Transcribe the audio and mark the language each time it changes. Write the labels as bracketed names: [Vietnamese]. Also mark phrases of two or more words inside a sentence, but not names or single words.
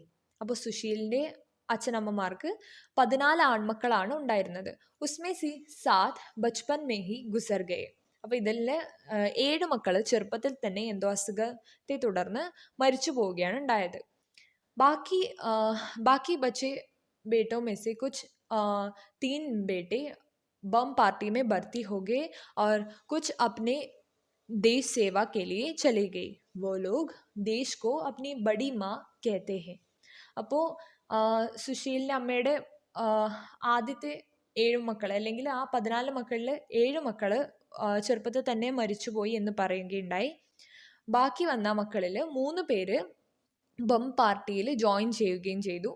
[Malayalam] അപ്പോൾ സുശീലിൻ്റെ അച്ഛനമ്മമാർക്ക് 14 ആൺമക്കളാണ് ഉണ്ടായിരുന്നത്. [Hindi] उसमें से 7 बचपन में ही गुज़र गए. [Malayalam] അപ്പോൾ ഇതിൽ 7 മക്കൾ ചെറുപ്പത്തിൽ തന്നെ എന്തോ അസുഖത്തെ തുടർന്ന് മരിച്ചു പോവുകയാണ് ഉണ്ടായത്. [Hindi] बाकी बचे बेटों में से कुछ 3 बेटे बम पार्टी में भर्ती हो गए और कुछ अपने देश सेवा के लिए चले गए. वो लोग देश को अपनी बड़ी माँ कहते हैं. [Malayalam] അപ്പോൾ സുശീലിൻ്റെ അമ്മയുടെ ആദ്യത്തെ 7 മക്കൾ അല്ലെങ്കിൽ ആ 14 മക്കളിൽ 7 മക്കൾ ചെറുപ്പത്തിൽ തന്നെ മരിച്ചുപോയി എന്ന് പറയുകയുണ്ടായി. ബാക്കി വന്ന മക്കളിൽ 3 പേര് ബം പാർട്ടിയിൽ ജോയിൻ ചെയ്യുകയും ചെയ്തു.